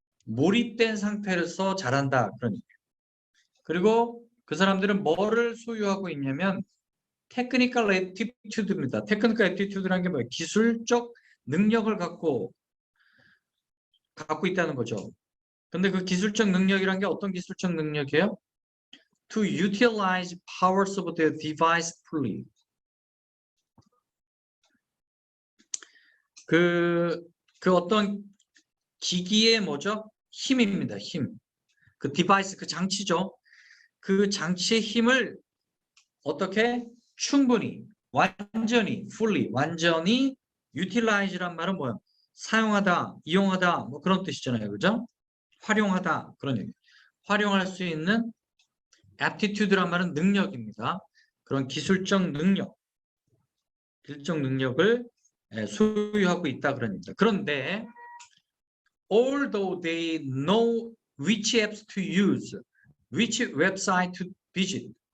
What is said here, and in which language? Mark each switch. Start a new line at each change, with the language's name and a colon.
Korean: 몰입된 상태로서 잘한다. 그런 얘기예요. 그리고 그 사람들은 뭐를 소유하고 있냐면 테크니컬 애티튜드입니다. 테크니컬 애티튜드라는 게 뭐예요? 기술적 능력을 갖고 있다는 거죠. 근데 그 기술적 능력이란 게 어떤 기술적 능력이에요?
English: To utilize powers of the device fully.
Korean: 그 어떤 기기의 뭐죠? 힘입니다. 힘. 그 디바이스, 그 장치죠. 그 장치의 힘을 어떻게 충분히, 완전히, fully, 완전히 utilize란 말은 뭐예요? 사용하다, 이용하다, 뭐 그런 뜻이잖아요. 그죠? 활용하다, 그런 얘기. 활용할 수 있는 aptitude란 말은 능력입니다. 그런 기술적 능력을 소유하고 있다 그런 얘기입니다.
English: 그런데 although they know which apps to use, which website to visit.